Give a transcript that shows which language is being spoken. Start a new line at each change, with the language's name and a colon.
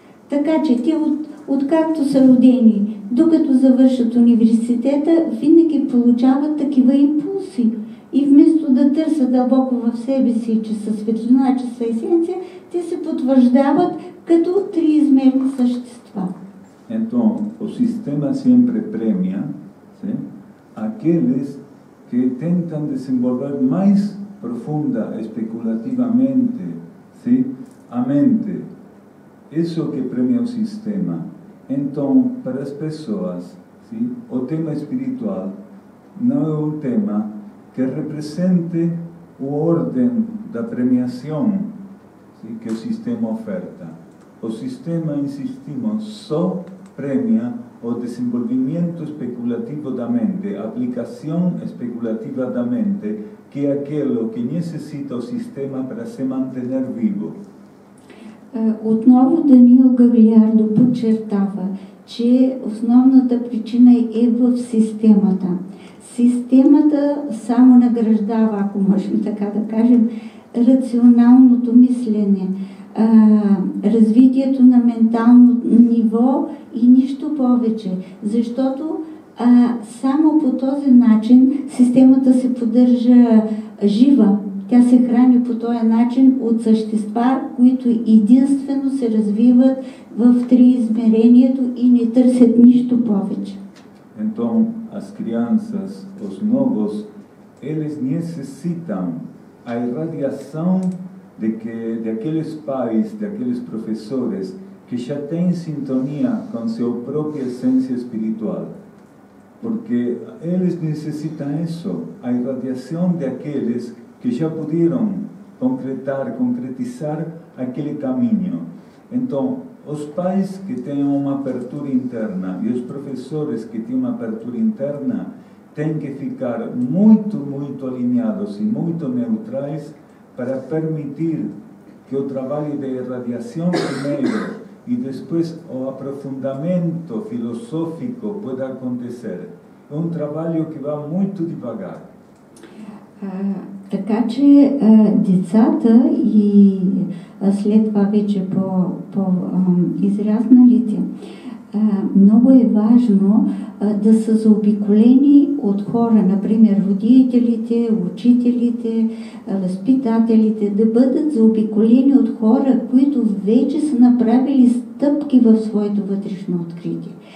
Bulgarian: Така че те откакто са родени, докато завършат университета, винаги получават такива импулси. И вместо да търсят дълбоко в себе си, че са светлина, че са есенция, те се потвърждават като триизмерни същества.
Portuguese: Então, o sistema sempre premia, sim, aqueles que tentam desenvolver mais profunda, especulativamente, sim, a mente. Isso que premia o sistema. Então, para as pessoas, sim, o tema espiritual não é um tema que represente a ordem da premiação, sim, que o sistema oferta. O sistema, insistimos, só premia o desenvolvimento especulativo da mente, a aplicação especulativa da mente, que é aquilo que necessita o sistema para se manter vivo.
Bulgarian: Отново Даниил Гаглиардо подчертава, че основната причина е в системата. Системата само награждава, ако можем така да кажем, рационалното мислене, развитието на ментално ниво и нищо повече, защото само по този начин системата се поддържа жива. Тя се храни по този начин от същества, които единствено се развиват в триизмерението и не търсят нищо повече.
Portuguese: Então, as crianças, os novos, eles necessitam a irradiação de aqueles pais, de aqueles professores que já têm sintonia com sua própria essência espiritual. Porque eles necessitam isso, a irradiação de aqueles que já puderam concretizar aquele caminho. Então, os pais que têm uma abertura interna e os professores que têm uma abertura interna têm que ficar muito, muito alinhados e muito neutrais para permitir que o trabalho de irradiação primeiro e depois o aprofundamento filosófico pode acontecer. É um trabalho que vai muito devagar.
Bulgarian: Така че децата и след това вече по-израсналите, много е важно да са заобиколени от хора, например родителите, учителите, възпитателите, да бъдат заобиколени от хора, които вече са направили стъпки в своето вътрешно откритие.